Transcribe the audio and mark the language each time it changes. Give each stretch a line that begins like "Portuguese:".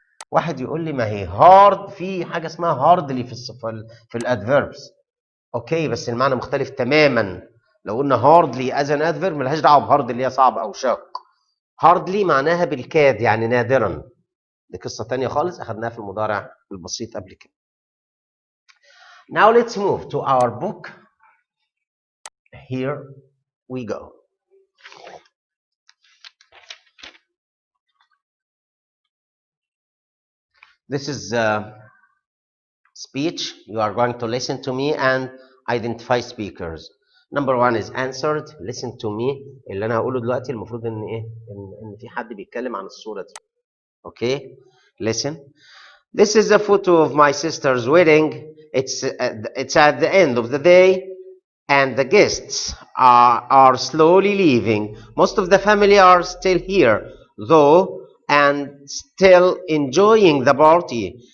Arabic: واحد يقول لي ما هي هارد، في حاجه اسمها هاردلي في الادفيربس. اوكي، بس المعنى مختلف تماما. لو قلنا هاردلي از ان ادفيرب ملهاش دعوه بهارد اللي هي صعب او شاق. هاردلي معناها بالكاد، يعني نادرا. دي قصه ثانيه خالص اخذناها في المضارع البسيط قبل كده.
English: Now let's move to our book. Here we go. This is a speech. You are going to listen to me and identify speakers. Number one is answered. Listen to me.
Arabic: اللي أنا هقوله دلوقتي المفروض إن إيه؟ إن في حد بيتكلم عن الصورة دي.
English: Okay? Listen. This is a photo of my sister's wedding. It's at the end of the day, and the guests are slowly leaving. Most of the family are still here, though, and still enjoying the party.